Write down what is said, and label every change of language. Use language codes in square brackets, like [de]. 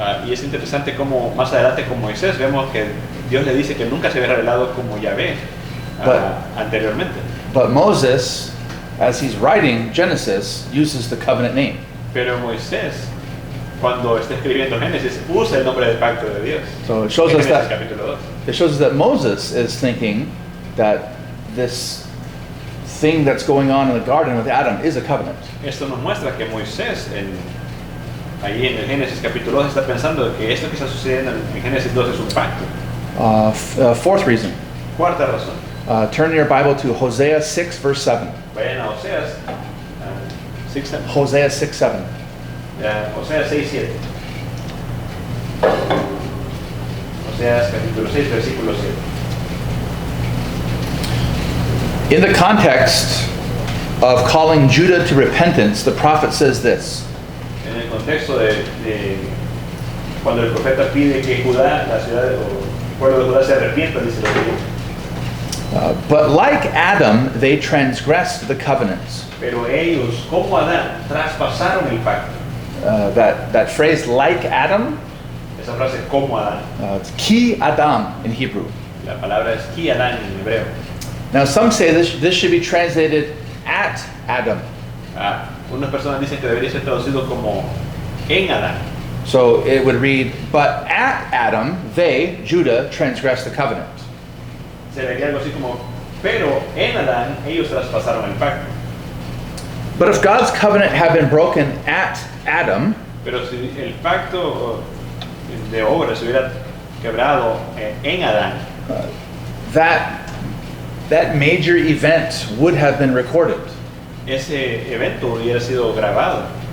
[es] Y es interesante como más adelante con Moisés vemos que Dios le dice que nunca se había revelado como Yahvé anteriormente. [en] But Moses, as he's writing Genesis, uses the covenant name. [es] Pero Moisés, cuando está escribiendo Génesis, usa el nombre del pacto de Dios. [en] So it shows [es] En [en] us [es] Génesis capítulo 2. [en] it shows us that Moses is thinking that this thing that's going on in the garden with Adam is a covenant. [es] Esto nos muestra que Moisés, ahí en el Génesis capítulo 2, está pensando que esto que está sucediendo en Génesis 2 es un pacto. [en] Fourth reason. [es] Cuarta razón. [en] Turn your Bible to Hosea 6, verse 7. [es] Vayan a Oseas 6:7. [en] Hosea 6, 7. [es] Oseas 6:7. Oseas capítulo 6, versículo 7. [en] In the context of calling Judah to repentance, the prophet says this. [es] En el contexto de cuando el profeta pide que Judá, la ciudad o el pueblo de Judá se arrepienta, dice lo que [en] But like Adam, they transgressed the covenants. [es] pero ellos, como Adán, traspasaron el pacto. [en] That phrase, like Adam, [es] Esa frase, como Adán. [en] it's ki Adam in Hebrew. [es] La palabra es ki Adán en hebreo. [en] Now some say this should be translated at Adam. [es] Unas personas dicen que debería ser traducido como en Adán. [en] So it would read, but at Adam, they, Judah, transgressed the covenant. [es] Se leería algo así como, pero en Adán ellos traspasaron el pacto. [en] But if God's covenant had been broken at Adam, [es] Pero si el pacto de obra se hubiera quebrado en Adán, [en] that major event would have been recorded. [es] ese evento hubiera sido grabado.